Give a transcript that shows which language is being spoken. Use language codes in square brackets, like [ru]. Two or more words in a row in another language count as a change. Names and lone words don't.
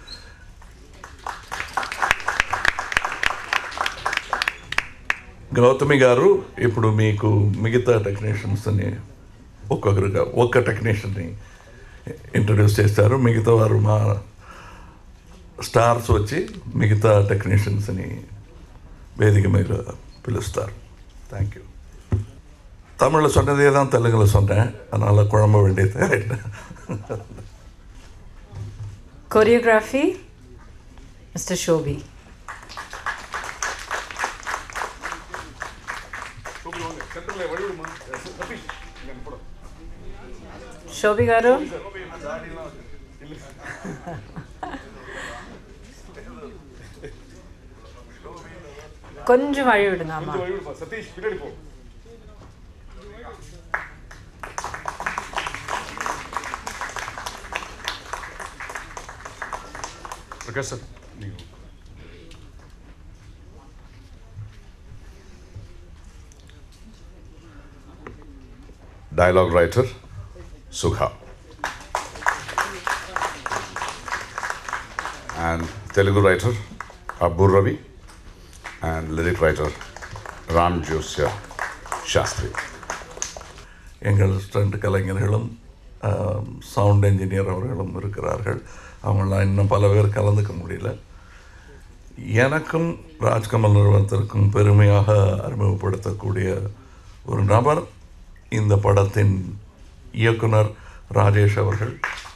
[te] గౌతమి గారు ఇప్పుడు మీకు మిగతా టెక్నీషియన్స్ని ఒక్క టెక్నీషియన్ని ఇంట్రడ్యూస్ చేస్తారు. మిగతా వారు మా స్టార్స్ వచ్చి మిగతా టెక్నీషియన్స్ని వేదిక మీద పిలుస్తారు. [en] Thank you. [ta] தமிழில் சொன்னதே தான் தெலுங்கில் சொன்னேன், அதனால் குழம்ப வேண்டியது. [en] Choreography, Mr. Shobi. [te] Shobi garu. [ta] கொஞ்சம் வழி விடுங்க. ஆமா, சதீஷ் பின்னாடி போ. பிரகாஷ் சார், நீங்கள் [en] dialogue writer Sukha and Telugu writer Abbur Ravi and lyric writer Ram Josya Shastri. [ta] எங்கள் ஸ்டண்ட் கலைஞர்களும் சவுண்ட் என்ஜினியர் அவர்களும் இருக்கிறார்கள். அவங்களாம் இன்னும் பல பேர் கலந்துக்க முடியல. எனக்கும் ராஜ்கமல் நிறுவனத்திற்கும் பெருமையாக அறிமுகப்படுத்தக்கூடிய ஒரு நபர் இந்த படத்தின் இயக்குனர் ராஜேஷ் அவர்கள்.